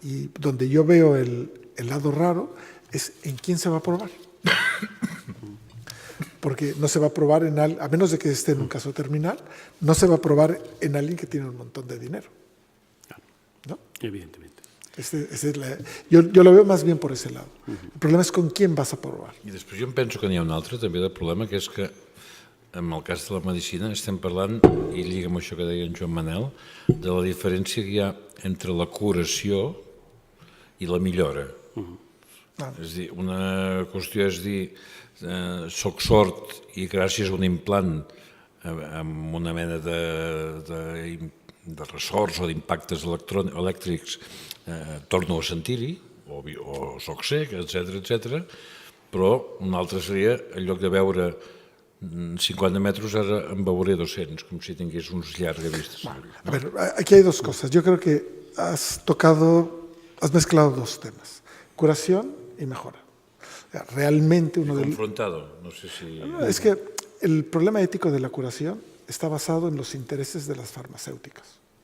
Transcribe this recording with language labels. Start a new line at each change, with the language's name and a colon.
Spanish: Y donde yo veo el lado raro es en quién se va a probar. Porque no se va a probar a menos de que esté en un caso terminal, no se va a probar en alguien que tiene un montón de dinero, ¿no? Evidentemente. Yo lo veo más bien por ese lado. El problema és con quién vas a provar.
Catalan: I després jo em penso que n'hi ha un altre també de problema, que és que en el cas de la medicina estem parlant, i lliga amb això que deia en Joan Manel, de la diferència que hi ha entre la curació i la millora. És a dir, una qüestió és dir, soc sord i gràcies a un implant amb una mena de ressorts o d'impactes elèctrics torno a sentir-hi, o soc cec, etc. Però un altre seria, en lloc de veure 50 metros, ara en veuré 200, com si tingués uns llarga vistes.
Spanish: A ver, aquí hay dos cosas. Yo creo que has mezclado dos temas, curación y mejora. Realmente uno del... Confrontado, no sé si... Es que el problema ético de la curación está basado en los intereses de las farmacéuticas.